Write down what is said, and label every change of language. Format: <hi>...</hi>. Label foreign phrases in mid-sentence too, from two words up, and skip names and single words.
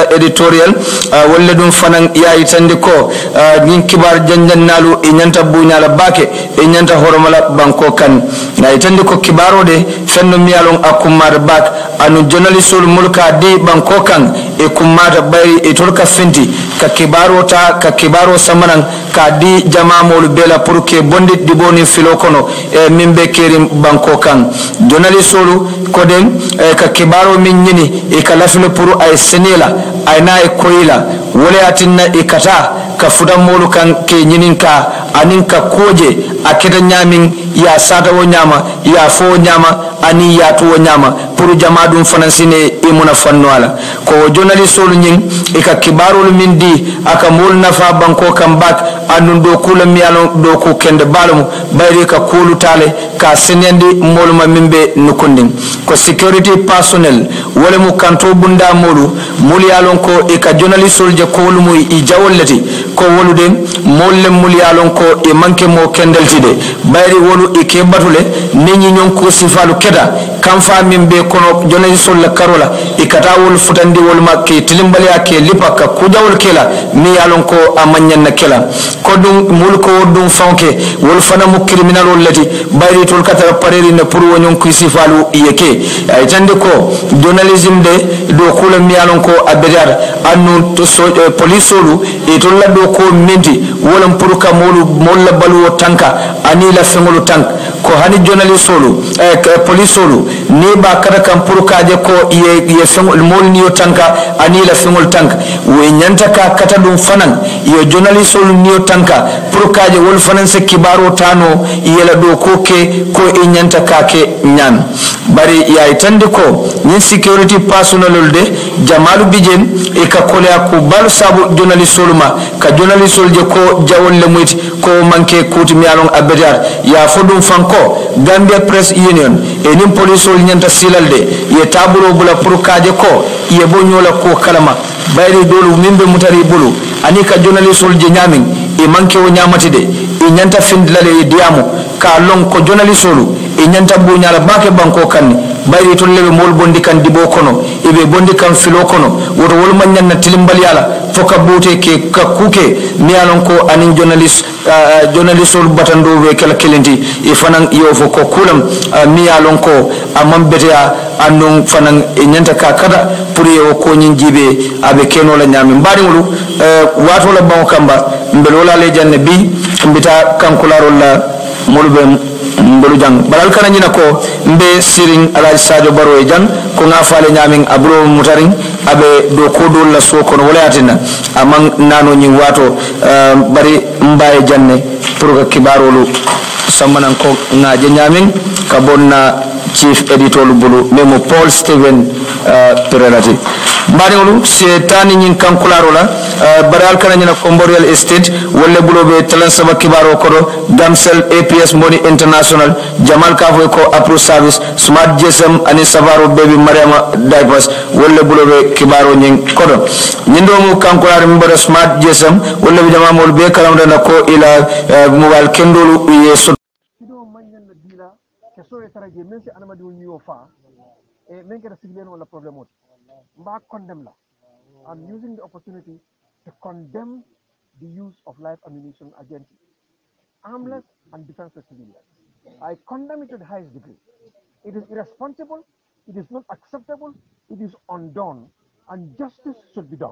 <man>editorial walla dum fanan ya itande ko nin kibar janjan nalu e nyanta bunyala bake e nyanta horomala banko kan na itande ko kibaro de fenno miyalon akumar bak anu journalistul mulka di banko kan e kumata bayri e tolka fenti ka kibaro samanan ka di jama mol bela</man> <fr>pour que</fr> <man>bondi di boni filo kono e mimbe kerim banko kan journalistolu koden ka kibaro min nyini e ka lafilo pour ay senela ay na e koyila wala atinna e kata ka fudan molu kan ke nyininka aninka koje akeda nyamin ya sata wo nyama ya fo nyama ani ya to nyama pour jamadum fanansine imuna fanwala ko journalistolu nyin e ka kibaro min di aka mol nafa banko kan bak andun do kula miyalo do ko kende balum bayri ka kulu tale ka senendi moluma mimbe nukundin ko</man> <en>security personnel</en> <man>wala mu kanto bunda molu mulyalon ko e ka journalistol je ko lumu i jawollati ko wolude molle mulyalon ko e manke mo kendeltide bayri wolu e ke batule nenyi nyon ko sifalu keda kam fa mimbe kono journalistol la karola e kata wol futandi wol makke tilimbali ake lipaka kujawol kela mi yalon ko amanyan na kela ko dum mulko dum fonke wol fana mu criminal lati bayri tol kata pareri na pour wonyon ko sifalu yeke ay tande ko journalism de do kula mi yalon ko abedar annu to police solu e to la do ko menti wolam pour ka molla balu tanka ani la fengolu tank ko hani journalist solu police solu ne ba kada kan pour ka je ko ye fengol mol ni yo tanka ani la fengol tank we nyanta ka kata dum fanan yo journalist solu ni yo tanka pour ka je wol fanan se kibaro tano yela do ko ke ko e nyanta ka ke nyam bari ya itande ko ni</man> <en>security personnel</en> <man>de jamalu bijem e ka kolya ko bal sabu journalist soluma ka journalist solje ko jawol le muti ko manke kuti mi alon abedar ya fodum fanko Gambia Press Union e nim police sol nyanta silalde ye tabulo bula pour kaje ko ye bo nyola ko kalama bayri dolu mimbe mutari bulu ani ka journalist solje nyamin e manke o nyamati de nyanta findlale diamo ka lon ko journalistolu nyanta buñala bake banko kanni bayri to lebe mol bondi kan dibo kono ibe bondi kan filo kono woto wol manyan na tilimbal yala foka bute ke ka kuke miyalon ko anin journalistol batando be kala kelenti e fanan yo fo ko kulam miyalon ko amam betea andon fanan nyanta ka kada pour yo ko nyin jibe abe keno la nyami mbari wulu wato la banko kamba mbelola le janne bi mbita kankularo la molbe mbolu jang balal kana nyina ko mbe siring alaj sadio baro e jang ko ngafale nyamin abro mutaring abe do kodo la soko no walatina amang nano nyi wato bari mbaye janne</man> <fr>pour que</fr> <man>kibarolu samanan ko ngaje nyamin ka bonna chief editor lu bulu memo Paul Steven perelati mbariwolu se tani nyin kankularo la baral kana nyina Comborial Estate wolle bulo be talan saba kibaro kodo Damsel APS Money International Jamal Kafo ko Apro Service Smart GSM ani Savaro Baby Mariama Diapers wolle bulo be kibaro nyin kodo nyindo mu kankularo mbara Smart GSM wolle be jama mol be kalam dana ko ila mobile kendolu yeso so e taraje men si anama diwol ñiwo fa e men kata siglen wala problème oti mba condemn la.</man> <en>I'm using the opportunity to condemn the use of live ammunition against armless and defenseless civilians. I condemn it to the highest degree. It is irresponsible, it is not acceptable, it is undone, and justice should be done.</en>